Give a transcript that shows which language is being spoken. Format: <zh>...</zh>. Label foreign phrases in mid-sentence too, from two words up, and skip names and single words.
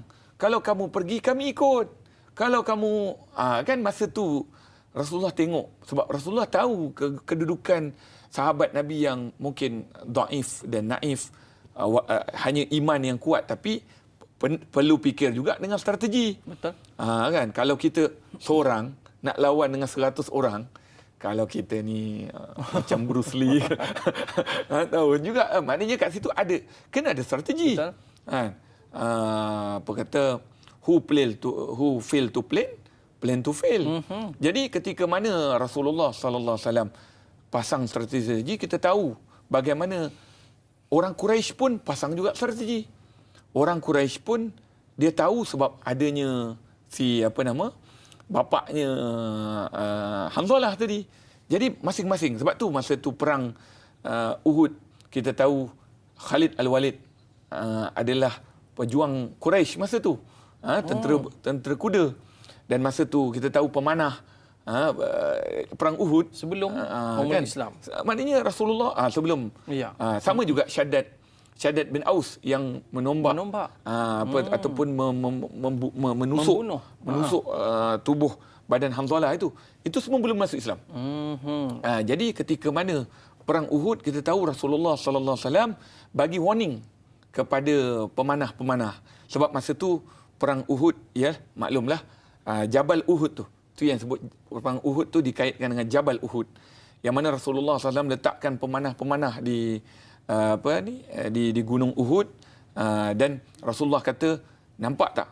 <ms>Kalau kamu pergi, kami ikut. Kalau kamu, kan masa tu Rasulullah tengok, sebab Rasulullah tahu kedudukan sahabat Nabi yang mungkin dhaif dan naif, hanya iman yang kuat, tapi perlu fikir juga dengan strategi. Betul. Kan, kalau kita seorang nak lawan dengan 100 orang, kalau kita ni macam Bruce Lee, tahu juga, maknanya kat situ kena ada strategi. Betul. Kan? Apa kata,</ms> <en>who fail to plan to fail.</en> <ms>Jadi ketika mana Rasulullah</ms> <ar>صلى الله عليه وسلم</ar> <ms>pasang strategi, kita tahu bagaimana orang Quraisy pun pasang juga strategi. Orang Quraisy pun dia tahu sebab adanya bapaknya Hanzalah tadi. Jadi masing-masing, sebab tu masa tu perang Uhud, kita tahu Khalid Al-Walid adalah pejuang Quraisy masa tu, tentera kuda. Dan masa tu kita tahu pemanah perang Uhud Sebelum kan? Islam. Maknanya Rasulullah sebelum. Ya. Sama juga Shaddad bin Aus yang menusuk tubuh badan Hanzalah itu semua belum masuk Islam. Jadi ketika mana perang Uhud, kita tahu Rasulullah</ms> <ar>صلى الله عليه وسلم</ar> <ms>bagi warning kepada pemanah-pemanah, sebab masa tu perang Uhud, ya maklumlah, Jabal Uhud tu yang sebut perang Uhud tu dikaitkan dengan Jabal Uhud, yang mana Rasulullah SAW letakkan pemanah-pemanah di di Gunung Uhud, dan Rasulullah kata, nampak tak?</ms>